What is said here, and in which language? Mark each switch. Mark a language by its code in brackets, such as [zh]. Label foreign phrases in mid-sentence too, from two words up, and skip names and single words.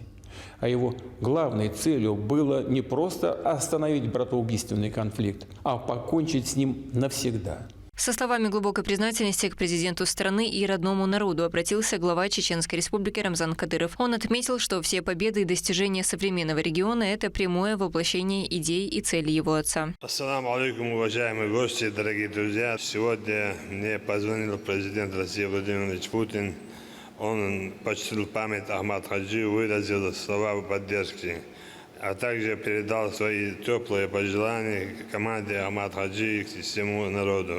[ru] А его главной целью было не просто остановить братоубийственный конфликт, а покончить с ним навсегда. Со словами глубокой признательности к президенту страны и родному народу обратился глава Чеченской республики Рамзан Кадыров. Он отметил, что все победы и достижения современного региона – это прямое воплощение идей и целей его отца. [ar] السلام عليكم, [ru] уважаемые гости, дорогие друзья. Сегодня мне позвонил президент России Владимир Путин. Он почтил память Ахмата Хаджи, выразил слова поддержки, а также передал свои теплые пожелания команде Ахмата Хаджи и всему народу.